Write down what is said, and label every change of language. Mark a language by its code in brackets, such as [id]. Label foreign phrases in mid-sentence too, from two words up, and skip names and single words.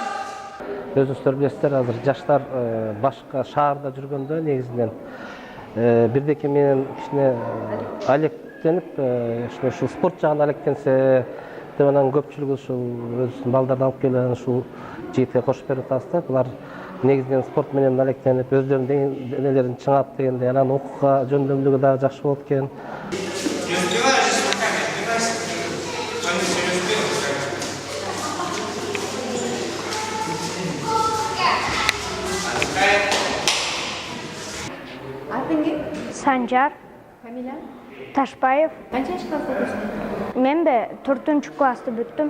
[ky] Өзүңүздөр билесиздер, азыр жаштар башка шаарда жүргөндө негизинен бирдеке менен кичине алектенип, ушул спорт жагына алектенсе деп анан көпчүлүгү ушул өзүнүн балдарын алып келип ушул жигитке кошуп берип атабыз да. Булар негизинен спорт менен алектенип, өздөрүнүн денелерин чыңап дегенде, анан окууга жөндөмдүгү дагы жакшы болот экен. [ru] Не успеваешь с руками, отбивайся. Конечно, не успел. [ky] Атың ким? Санжар Фамилия? Ташбаев. Канча жашка окуйсуң? Мен 4-классты бүттүм.